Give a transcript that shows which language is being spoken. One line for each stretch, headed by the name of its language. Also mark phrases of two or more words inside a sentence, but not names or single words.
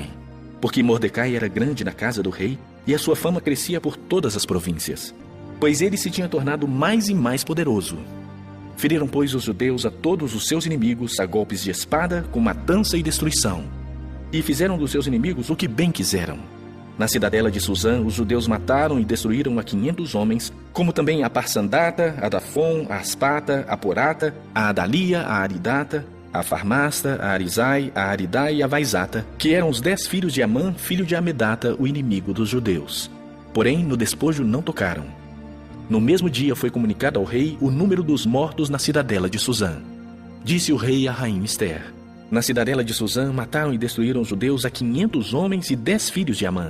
Portuguese: Porque Mordecai era grande na casa do rei, e a sua fama crescia por todas as províncias, pois ele se tinha tornado mais e mais poderoso. Feriram, pois, os judeus a todos os seus inimigos a golpes de espada, com matança e destruição. E fizeram dos seus inimigos o que bem quiseram. Na cidadela de Suzã, os judeus mataram e destruíram a 500 homens, como também a Parsandata, a Dafon, a Aspata, a Porata, a Adalia, a Aridata, a Farmasta, a Arizai, a Aridai e a Vaizata, que eram os 10 filhos de Amã, filho de Amedata, o inimigo dos judeus. Porém, no despojo não tocaram. No mesmo dia foi comunicado ao rei o número dos mortos na cidadela de Suzã. Disse o rei à rainha Ester: na cidadela de Suzã mataram e destruíram os judeus a 500 homens e 10 filhos de Amã.